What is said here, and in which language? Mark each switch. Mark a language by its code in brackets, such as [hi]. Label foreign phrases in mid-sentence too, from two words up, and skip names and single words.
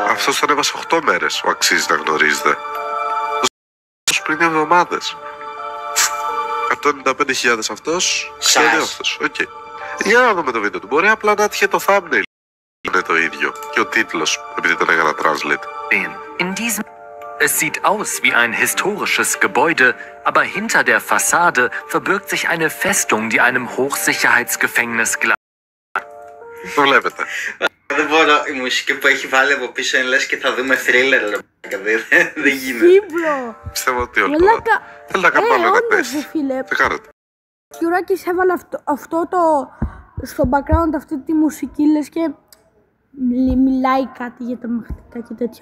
[el] Αυτός τον έβασε 8 μέρες. Ο αξίζει να γνωρίζετε. Αυτός πριν 2 εβδομάδες. 195.000 αυτός. Σας. 2 αυτός. Οκ. Για να δούμε το βίντεο του. Μπορεί απλά να έτυχε το thumbnail. Είναι το ίδιο. Και ο τίτλος, επειδή τον έκανα translate. [de] In diesem Es sieht aus wie ein historisches Gebäude, aber hinter der Fassade verbirgt sich eine Festung, die einem Hochsicherheitsgefängnis gleicht. [el] Το βλέπετε. Δεν μπορώ, η μουσική που έχει βάλει από πίσω είναι λες και θα δούμε thriller ρε μαλάκα. Δεν γίνεται. Σύμπλο. Πιστεύω ότι όλοι Μαλάκα. θέλει να κάνουμε άλλο ένα Όντως test. ρε φίλε. Τι κάνετε? Σκιουράκης έβαλε αυτό το στο background, αυτή τη μουσική, λες και μιλάει κάτι για τα μαχητικά και τέτοια.